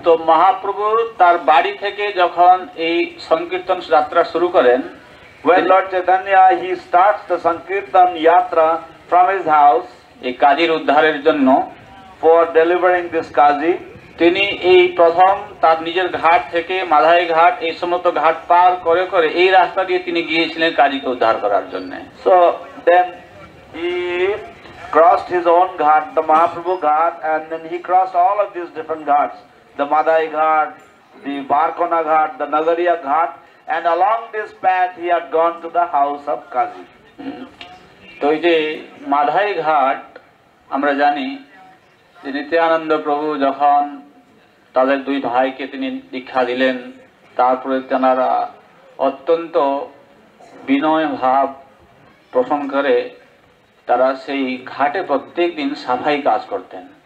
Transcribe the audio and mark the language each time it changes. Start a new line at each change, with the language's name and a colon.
Bangla: তো মহাপ্রভু তার বাড়ি থেকে যখন এই সংকীর্তন যাত্রা শুরু করেন,
English: when Lord Chaitanya, he starts the Sankirtan Yatra from his house,
Bangla: এই কাজীর উদ্ধারের জন্য,
English: for delivering this Qazi,
Bangla: তিনি এই প্রথম তার নিজের ঘাট থেকে মাধাই ঘাট এই সমস্ত ঘাট পার করে করে এই রাস্তা দিয়ে তিনি গিয়েছিলেন কাজীকে উদ্ধার করার জন্য।
English: So then he crossed his own ghat, the Mahaprabhu ghat, and then he crossed all of these different ghats, the Madai ghat, the Barkona ghat, the Nagariya ghat, and along this path he had gone to the house of Qazi.
Bangla: তো এই যে মাধাই ঘাট আমরা জানি যে নিত্যানন্দ প্রভু যখন তাদের দুই ভাইকে তিনি দীক্ষা দিলেন, তারপরে তেনারা অত্যন্ত বিনয় ভাব পোষণ করে তারা সেই ঘাটে প্রত্যেক দিন সাফাই কাজ করতেন।